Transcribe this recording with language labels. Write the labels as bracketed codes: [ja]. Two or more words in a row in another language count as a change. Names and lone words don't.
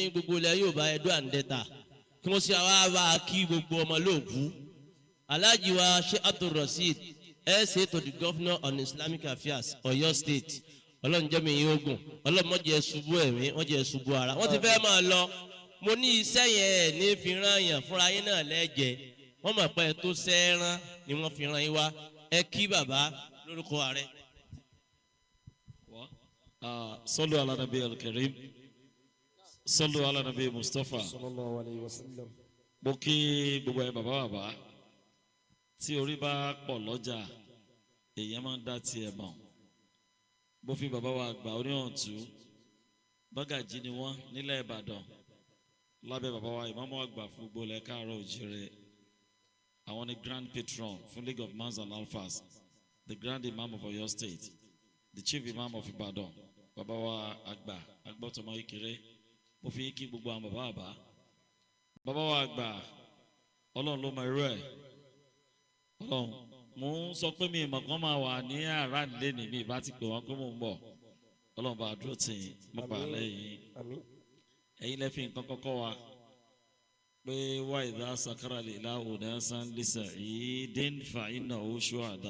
[yo] gbogbo ilẹ̀ Yorùbá Edo and Delta kí wọ́n sì wá bá kí gbogbo ọmọ olóòkú Alhaji wa Sheikh Abdul Rasheed SA [en] to the Governor on Islamic Affairs [yo] Ọ̀yọ́ State ọlọ́njẹ́mi yín ogun ọlọ́mọdé ṣubú ẹ̀mí wọ́n jẹ́ ṣubú ara wọ́n ti fẹ́ máa lọ mo ní iṣẹ́ yẹn ní fi rán yàn fúnra yín náà lẹ́jẹ̀ẹ́ wọ́n mọ̀ pé tó sẹ́ẹ̀rán ni wọ́n fi ràn yín wá ẹ kí bàbá lórúkọ ààrẹ. [ar] صلوا على النبي الكريم صلوا على النبي مصطفى صلى الله عليه وسلم. [yo] mo kí gbogbo ẹ bàbá tí orí bá pọ̀ lọ́jà èèyàn máa ń dá tiẹ̀ mọ̀ bó fi bàbá wa àgbà Onihantu bágàjì ni wọ́n nílẹ̀ Ìbàdàn lábẹ́ bàbá wa Imam àgbà fún gbogbo ilẹ̀ Káàárọ̀ Oòjíire. àwọn ni [en] grand patron fún League of Mans and Alphas, the grand imam of Oyo State, the chief imam of Ibadan, [yo] bàbá wa àgbà agbọ́tọ̀mọ́ ìkéré. Mo fi kí gbogbo àwọn bàbá wa àgbà Ọlọ́run ló mọ irú ẹ̀. Ọlọ́run mo ń sọ pé mi ìmọ̀ kan máa wà ní àrà nílé ní mi ìbá ti pè wọ́n pé mò ń bọ̀. Ọlọ́run bá dúró tì í mọ́ pa lẹ́yìn. Ẹ̀yin lẹ́fìn nǹkan kọ́kọ́ wa pé wá ìdá sakara lè la òdà san lisa yìí dín fa iná oṣù àdá.